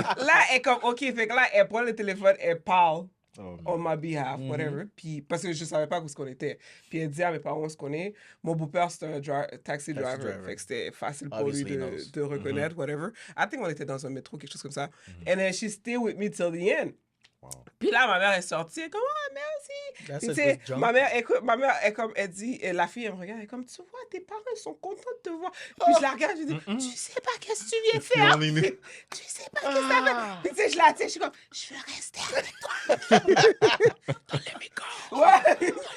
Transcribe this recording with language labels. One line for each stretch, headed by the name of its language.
French: Là, elle est comme, OK. Fait que là, elle prend le téléphone, elle parle.
English: On my behalf, whatever.
French: Puis, parce que je savais pas où ce qu'on était. Puis elle dit à mes parents où ce qu'on est. Mon beau-père, c'était un
English: taxi driver.
French: Fait que c'était facile pour lui de reconnaître,
English: whatever. I think
French: on était dans un métro, quelque chose comme ça.
English: And then she stayed with me till the end.
French: Puis là, ma mère est sortie, elle est comme, oh, merci. Puis, tu sais, ma mère, est comme, elle dit, la fille, elle me regarde, elle est comme, tu vois, tes parents sont contents de te voir. Puis je la regarde, je dis, tu sais pas qu'est-ce que tu viens faire. Tu sais pas qu'est-ce que ça fait. Puis tu sais, je la tiens, je suis comme, je veux rester avec toi. Dans le micro. Ouais.